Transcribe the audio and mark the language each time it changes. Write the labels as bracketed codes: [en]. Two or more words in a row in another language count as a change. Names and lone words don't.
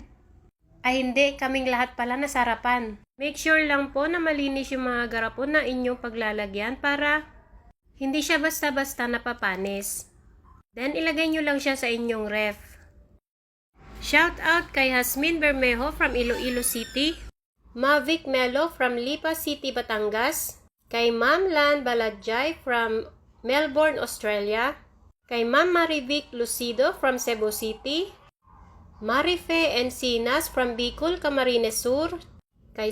[tl] Ay hindi, kaming lahat pala nasarapan. [en] Make sure [tl] lang po na malinis yung mga garapon na inyong paglalagyan para hindi siya basta-basta napapanis. Then ilagay nyo lang siya sa inyong ref. [en] Shout out [tl] kay Hasmin Bermejo from Iloilo City, Mavic Melo from Lipa City, Batangas, kay Ma'am Lan Baladjay from Melbourne, Australia, kay Ma'am Marivic Lucido from Cebu City, Marife Encinas from Bicol, Camarines Sur, kay